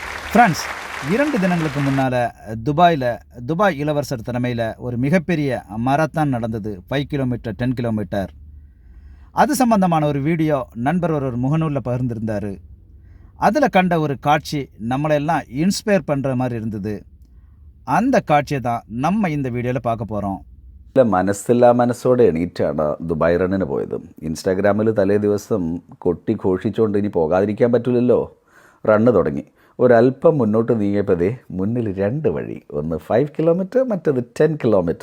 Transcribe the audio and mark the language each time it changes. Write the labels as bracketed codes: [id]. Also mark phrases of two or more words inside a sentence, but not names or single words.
[ta] ஃப்ரெண்ட்ஸ், 2 தினங்களுக்கு முன்னால் துபாய் இளவரசர் தலைமையில் ஒரு மிகப்பெரிய மராத்தான் நடந்தது. 5 கிலோமீட்டர், 10 கிலோமீட்டர். அது சம்பந்தமான ஒரு வீடியோ நண்பர் ஒரு முகநூலில் பகிர்ந்திருந்தார். அதில் கண்ட ஒரு காட்சி நம்மளெல்லாம் இன்ஸ்பயர் பண்ணுற மாதிரி இருந்தது. அந்த காட்சியை தான் நம்ம இந்த വീഡിയോയിൽ பார்க்க പോகிறோം. [ml] മനസ്സില്ലാ മനസ്സോടെ എണീറ്റാണ് ദുബായ് റണ്ണിന് പോയത്. ഇൻസ്റ്റാഗ്രാമിൽ തലേ ദിവസം കൊട്ടി ഘോഷിച്ചുകൊണ്ട് ഇനി പോകാതിരിക്കാൻ പറ്റില്ലല്ലോ. റണ്ണ് തുടങ്ങി. ഒരല്പം മുന്നോട്ട് നീങ്ങിയപ്പോഴേ മുന്നിൽ 2 വഴി, ഒന്ന് 5 കിലോമീറ്റർ, മറ്റത് 10 കിലോമീറ്റർ.